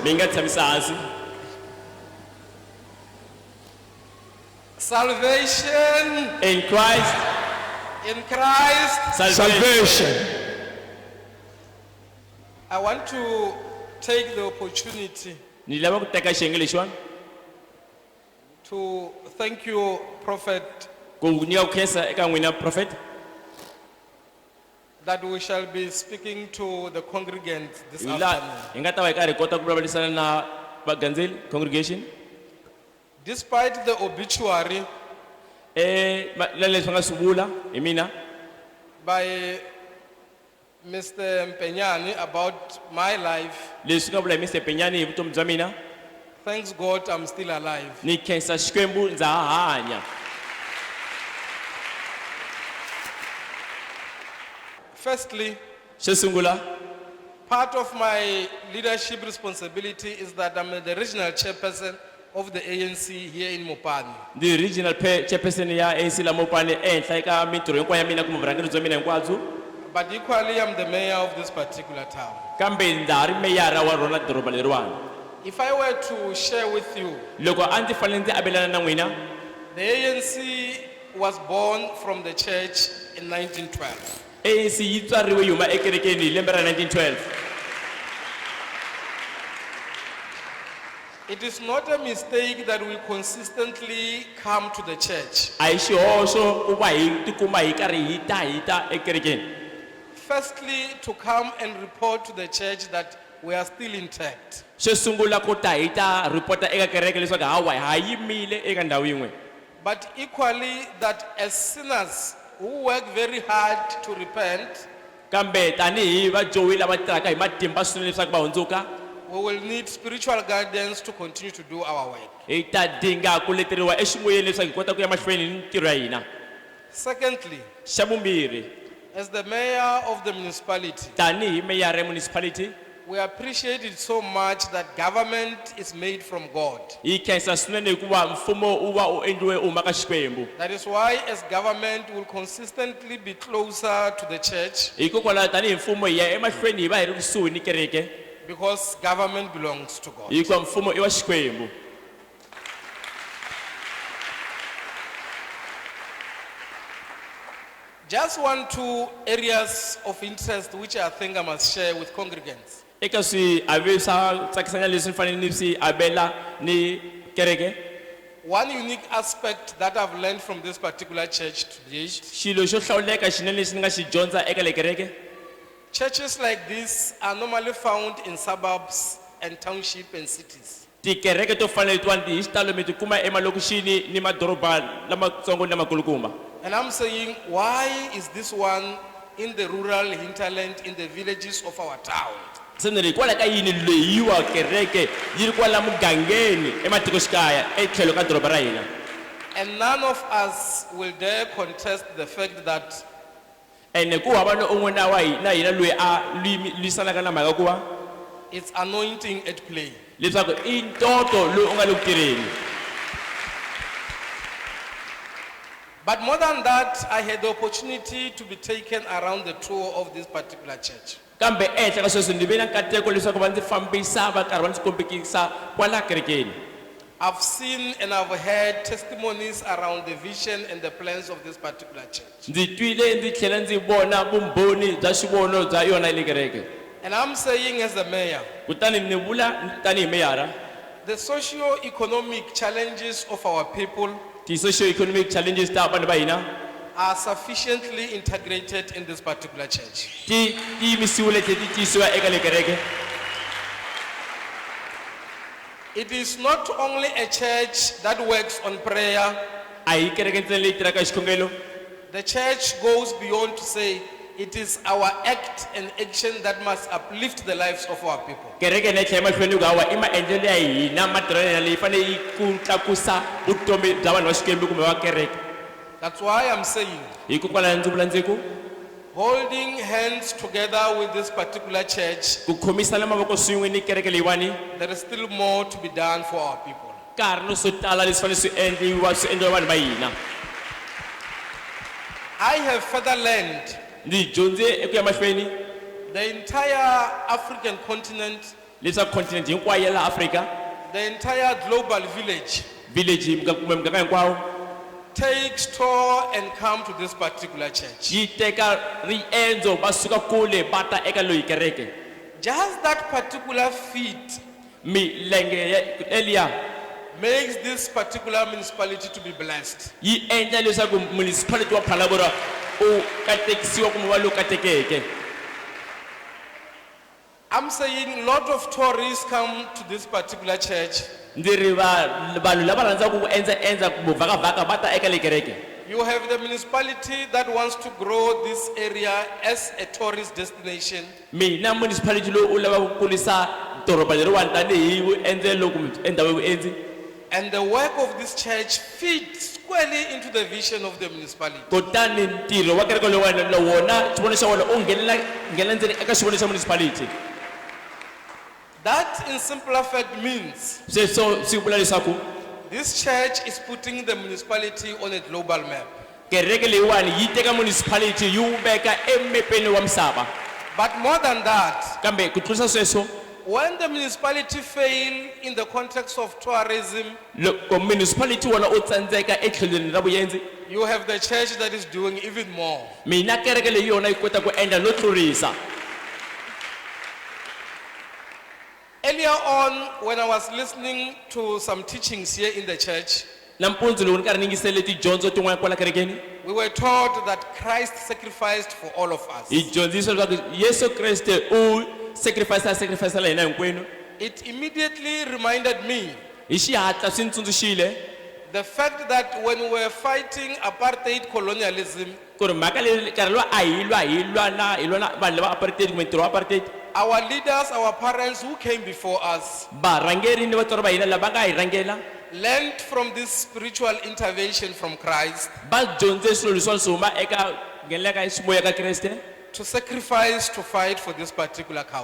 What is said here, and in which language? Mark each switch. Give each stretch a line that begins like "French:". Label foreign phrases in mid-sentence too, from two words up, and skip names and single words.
English: Salvation In Christ, in Christ. Salvation. I want to take the opportunity
Tsonga: nilava ku teka xiyenge lexiwani
English: to thank you, Prophet,
Tsonga: ku nyika ku khensa eka n'wina prophet
English: that we shall be speaking to the congregants this
Tsonga: hi laha
English: afternoon.
Tsonga: hi nga ta va hi karhi hi kota ku vulavurisana na vagandzeli congregation.
English: Despite the obituary
Tsonga: Leswi va nga swi vula hi mina
English: by Mr. Mpenyani about my life,
Tsonga: leswi nga vula hi Mr. Penyani hi vutomi bya mina,
English: thanks God I'm still alive.
Tsonga: ni khensa Xikwembu ndza ha hanya.
English: Firstly,
Tsonga: Xo sungula,
English: part of my leadership responsibility is that I'm the regional chairperson of the ANC here in Mopani.
Tsonga: ndi
English: regional chairperson
Tsonga: ya ANC la Mopani ehenhla eka mintirho hinkwayo ya mina kumbe vurhangeri bya mina hinkwabyo,
English: But equally, I'm the mayor of this particular town.
Tsonga: kambe ndza ha ri meyara wa rona doroba leriwani.
English: If I were to share with you,
Tsonga: Loko a ndzi fanele ndzi avelana na n'wina,
English: the ANC was born from the church in 1912.
Tsonga: ANC yi tswariwe yi huma ekerekeni hi lembe ra 1912.
English: It is not a mistake that we consistently come to the church.
Tsonga: A hi xihoxo ku va hi tikuma hi karhi hi ta ekerekeni.
English: Firstly, to come and report to the church that we are still intact.
Tsonga: Xo sungula ku ta hi ta ripota eka kereke leswaku hawa ha yimile eka ndhawu yin'we.
English: But equally, that as sinners who work very hard to repent,
Tsonga: Kambe tanihi vajohi lava tirhaka hi matimba swinene leswaku va hundzuka,
English: we will need spiritual guidance to continue to do our work.
Tsonga: hi ta dinga ku leteriwa eximoyeni leswaku hi kota ku ya mahlweni ni ntirho ya hina.
English: Secondly,
Tsonga: Xa vumbirhi,
English: as the mayor of the municipality,
Tsonga: tanihi meyara ya municipality,
English: we appreciate it so much that government is made from God.
Tsonga: hi khensa swinene hikuva mfumo wu va u endliwe u huma ka Xikwembu.
English: That is why as government will consistently be closer to the church,
Tsonga: Hikokwalaho tanihi mfumo hi ya emahlweni hi va hi ri kusuhi ni kereke
English: because government belongs to God.
Tsonga: hikuva mfumo i wa Xikwembu.
English: Just 1-2 areas of interest which I think I must share with congregants.
Tsonga: Eka swiave swa tsakisanya leswi ni fanele ni swi avela ni kereke,
English: One unique aspect that I've learned from this particular church today,
Tsonga: xilo xo hlawuleka xinene lexi ni nga xi dyondza eka le kereke,
English: churches like this are normally found in suburbs and township and cities.
Tsonga: tikereke to fana letiwani hi xitalo mi ti kuma emalokixini ni madoroba lamatsongo ni lamakulukumba.
English: And I'm saying, why is this one in the rural hinterland, in the villages of our town?
Tsonga: Se ni ri kwala ka yini leyiwa kereke yi ri kwala mugangeni ematikoxikaya etlhelo ka doroba ra hina.
English: And none of us will dare contest the fact that
Tsonga: ene ku hava no un'we na hina loyi a lwisanaka na mhaka ku va
English: it's anointing at play.
Tsonga: leswaku i ntoto loyi u nga le ku tirheni.
English: But more than that, I had the opportunity to be taken around the tour of this particular church.
Tsonga: kambe ehenhla ka sweswo ndzi ve na nkateko leswaku va ndzi fambisa va karhi va ndzi kombekisa kwala kerekeni.
English: I've seen and I've heard testimonies around the vision and the plans of this particular church.
Tsonga: ndzi twile ndzi tlhela ndzi vona vumbhoni bya xivono bya yona le kereke.
English: And I'm saying as the mayor,
Tsonga: kutani ni vula tanihi meyara
English: the socio-economic challenges of our people
Tsonga: ti-
English: socio-economic challenges
Tsonga: ta vanhu va hina
English: are sufficiently integrated in this particular church.
Tsonga: ti yimisiwile tlhe ti tiyisiwa eka le kereke.
English: It is not only a church that works on prayer.
Tsonga: a hi kereke ntsena leyi tirhaka hi xikhongelo.
English: The church goes beyond to say it is our act and action that must uplift the lives of our people.
Tsonga: kereke na tlhela mahlweni ku hawa i maendlelo ya hina matirhelo ya hina leyi fanele yi ku tlakusa vutomi bya vanhu va xikwembu kumbe va kereke.
English: That's why I'm saying,
Tsonga: hikokwalaho ndzi vula ndzi ku
English: holding hands together with this particular church,
Tsonga: ku khomisana mavoko swin'we ni kereke leyiwani
English: there is still more to be done for our people.
Tsonga: ka ha ri no swo tala leswi fanele swi endliwa vanhu va hina.
English: I have further learned
Tsonga: ndzi dyondze eku ya mahlweni
English: the entire African continent,
Tsonga: leswaku continent hinkwayo ya laha afrika
English: the entire global village
Tsonga: village kumbe muganga hinkwawo
English: takes tour and come to this particular church.
Tsonga: yi teka riendzo va suka kule va ta eka loyi kereke.
English: Just that particular feat
Tsonga: milenge eliya
English: makes this particular municipality to be blessed.
Tsonga: yi endla leswaku municipality wa Phalaborwa u katekisiwa kumbe va lowu katekeke.
English: I'm saying a lot of tourists come to this particular church.
Tsonga: ndzi ri vanhu lava rhandzaka ku endza kumbe vhakavhaka va ta eka le kereke.
English: You have the municipality that wants to grow this area as a tourist destination.
Tsonga: mina municipality lowu u lavaka ku kulisa doroba leriwani tanihi vuendzelo kumbe endhawu ya vuendzi.
English: And the work of this church fits squarely into the vision of the municipality.
Tsonga: kutani ntirho wa kereke lowani na wona xivono xa wona u nghena ndzeni eka xivono xa municipality.
English: That in simpler fact means
Tsonga: sweswo swi vula leswaku
English: this church is putting the municipality on a global map.
Tsonga: kereke leyiwani yi teka municipality yi wu veka emepeni wa misava.
English: But more than that,
Tsonga: kambe ku tlurisa sweswo
English: when the municipality fail in the context of tourism,
Tsonga: loko municipality wona u tsandzeka etlhelweni ra vuendzi
English: you have the church that is doing even more.
Tsonga: mina kereke leyi yona yi kota ku endla no tlurisa.
English: Earlier on, when I was listening to some teachings here in the church,
Tsonga: nampundzu loko ni karhi ni yingisele tidyondzo tin'wana kwala kerekeni
English: we were taught that Christ sacrificed for all of us.
Tsonga: hi dyondzisa leswaku yesu kreste u sacrificela hina hinkwenu.
English: It immediately reminded me
Tsonga: hi xihatla swi ni tsundzuxile
English: the fact that when we were fighting apartheid colonialism,
Tsonga: ku ri mhaka leyi nkarhi lowa a hi lwa na vanhu lava apartheid kumbe ntirho wa apartheid.
English: our leaders, our parents who came before us,
Tsonga: varhangeri ni vatswari va hina lava nga hi rhangela
English: learned from this spiritual intervention from Christ
Tsonga: va dyondze swilo leswiwani swi huma eka nghenela ka ximoya ka kreste
English: to sacrifice to fight for this particular country.